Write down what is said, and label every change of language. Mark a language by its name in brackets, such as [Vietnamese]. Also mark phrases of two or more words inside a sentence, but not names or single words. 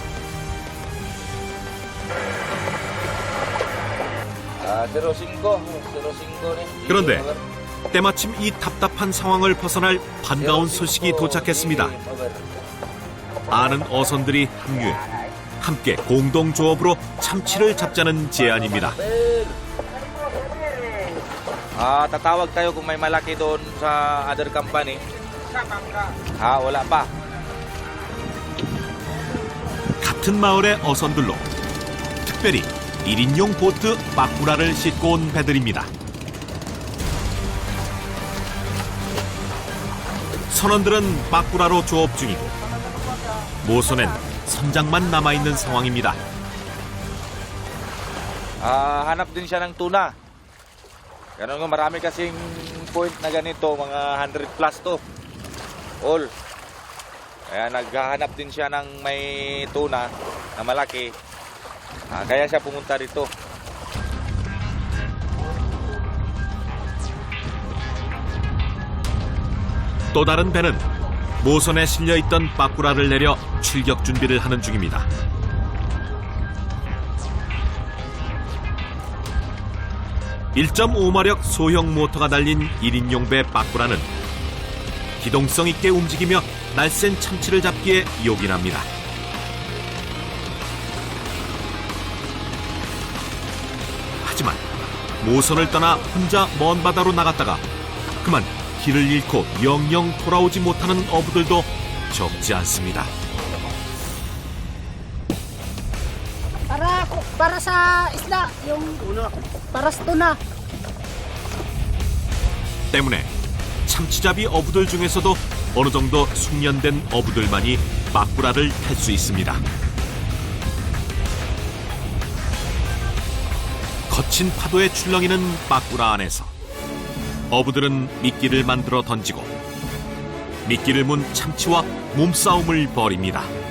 [Korean] 그런데 때마침 이 답답한 상황을 벗어날 반가운 소식이 도착했습니다. 아는 어선들이 합류해 함께 공동 조업으로 참치를 잡자는 제안입니다. [Filipino] Tatawag tayo kung may malaki doon sa [English] other company. [Filipino] Wala pa. [Korean] 같은 마을의 어선들로 특별히 1인용 보트 빠꾸라를 싣고 온 배들입니다. 선원들은 빠꾸라로 조업 중이고 모선엔 선장만 남아있는 상황입니다. [Filipino] Hanap din siya ng tuna. Ganun nga, marami kasing point na ganito, mga 100 plus to. All. Kaya naghahanap din siya ng may tuna na malaki. Kaya siya pumunta dito. [Korean] 또 다른 배는 모선에 실려있던 빠꾸라를 내려 출격 준비를 하는 중입니다. (1.5마력) 소형 모터가 달린 1인용 배 빠꾸라는 기동성 있게 움직이며 날쌘 참치를 잡기에 요긴합니다. 하지만 모선을 떠나 혼자 먼 바다로 나갔다가 그만 길을 잃고 영영 돌아오지 못하는 어부들도 적지 않습니다. [Filipino] Para sa isda, yung para sa tuna. [Korean] 때문에 참치잡이 어부들 중에서도 어느 정도 숙련된 어부들만이 빠꾸라를 탈 수 있습니다. 거친 파도에 출렁이는 빠꾸라 안에서 어부들은 미끼를 만들어 던지고 미끼를 문 참치와 몸싸움을 벌입니다.